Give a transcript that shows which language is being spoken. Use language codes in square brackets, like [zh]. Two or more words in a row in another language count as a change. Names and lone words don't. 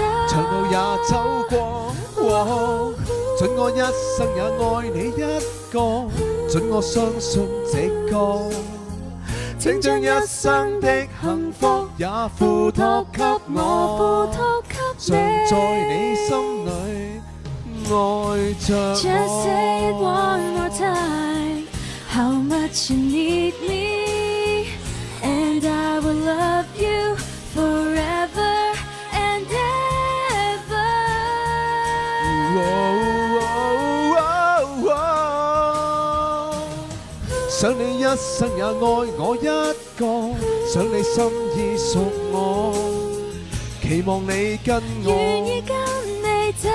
[yue] 長路也走過，准我一生也愛你一個，准我相信這個，請將一生的幸福也付託給我，常在你心裏愛着我。 [en] Just say it one more time, how much you need me, and I will love you forever and ever. [yue] 想你一生也愛我一個，想你心意屬我，期望你跟願意我，跟你走，